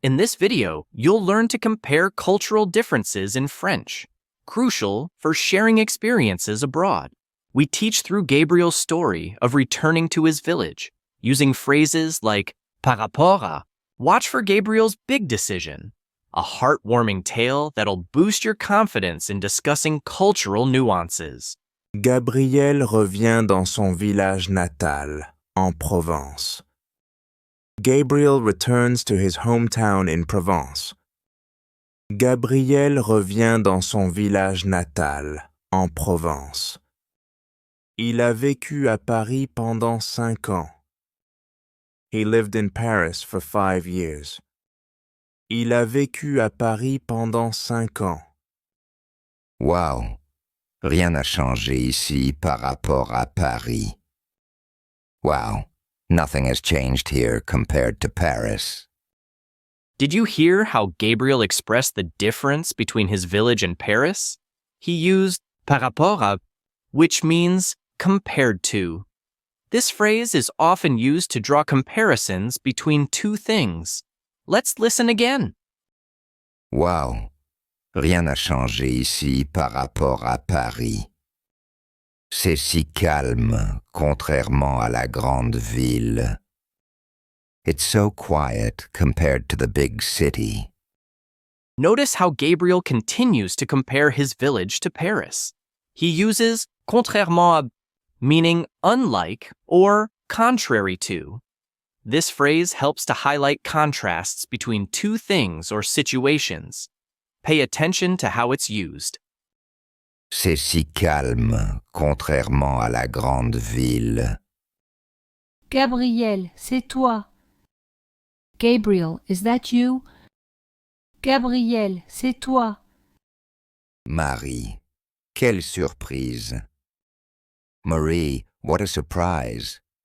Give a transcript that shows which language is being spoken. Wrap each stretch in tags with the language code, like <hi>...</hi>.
<en>In this video, you'll learn to compare cultural differences in French, crucial for sharing experiences abroad. We teach through Gabriel's story of returning to his village, using phrases like par rapport à. Watch for Gabriel's big decision, a heartwarming tale that'll boost your confidence in discussing cultural nuances.</en> <fr>Gabriel revient dans son village natal, en Provence.</fr> <en>Gabriel returns to his hometown in Provence.</en> <fr>Gabriel revient dans son village natal, en Provence. Il a vécu à Paris pendant 5 ans.</fr> <en>He lived in Paris for 5 years.</en> <fr>Il a vécu à Paris pendant 5 ans. Wow! Rien n'a changé ici par rapport à Paris. Wow!</fr> <en>Nothing has changed here compared to Paris. Did you hear how Gabriel expressed the difference between his village and Paris? He used par rapport à, which means compared to. This phrase is often used to draw comparisons between two things. Let's listen again. Wow!</en> <fr>Rien n'a changé ici par rapport à Paris. C'est si calme, contrairement à la grande ville.</fr> <en>It's so quiet compared to the big city. Notice how Gabriel continues to compare his village to Paris. He uses contrairement à, meaning unlike or contrary to. This phrase helps to highlight contrasts between two things or situations. Pay attention to how it's used.</en> <fr>C'est si calme, contrairement à la grande ville. Gabriel, c'est toi.</fr> <en>Gabriel, is that you?</en> <fr>Gabriel, c'est toi. Marie, quelle surprise.</fr> <en>Marie, what a surprise.</en>